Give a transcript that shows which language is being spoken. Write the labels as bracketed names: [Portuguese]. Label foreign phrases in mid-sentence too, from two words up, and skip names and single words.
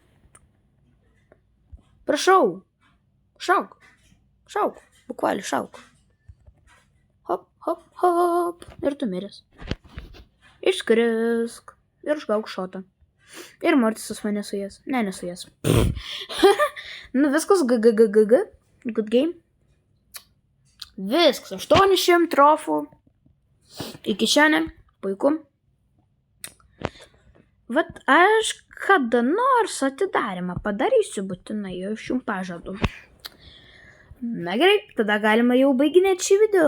[Lithuanian] Prašau. Šauk. Bukvaliai šauk. Hop. Ir tu miręs. Išskrisk. Ir užgauk šotą. Ir Mortisas mane suės. Ne, nesuės. Nu, viskas GG. [English] Good game. [Lithuanian] Viskas. 800 trofų. Iki šiandien. Puiku. Vat aš kada nors atidarimą padarysiu būtinai. Aš jums pažadu. Na gerai, tada galima jau baiginėti šį video.